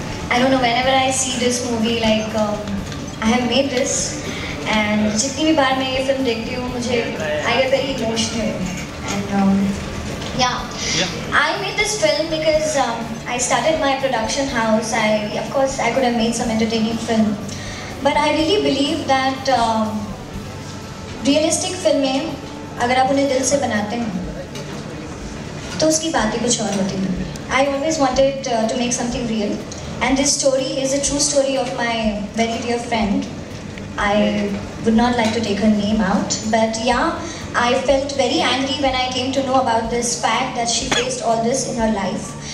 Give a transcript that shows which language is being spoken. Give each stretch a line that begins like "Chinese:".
English: I don't know, whenever I see this movie, like I have made this, and
Hindi: जितनी भी बार मैं ये film देखती हूँ, मुझे
English: I get very emotional, and yeah, I made this film because I started my production house. Of course, I could have made some entertaining film, but I really believe that
Hindi: realistic फिल्में अगर आप उन्हें दिल से बनाते हैं, तो उसकी बात ही कुछ और होती है.
English: I always wanted to make something real, and this story is a true story of my very dear friend. I would not like to take her name out, but yeah, I felt very angry when I came to know about this fact that she faced all this in her life.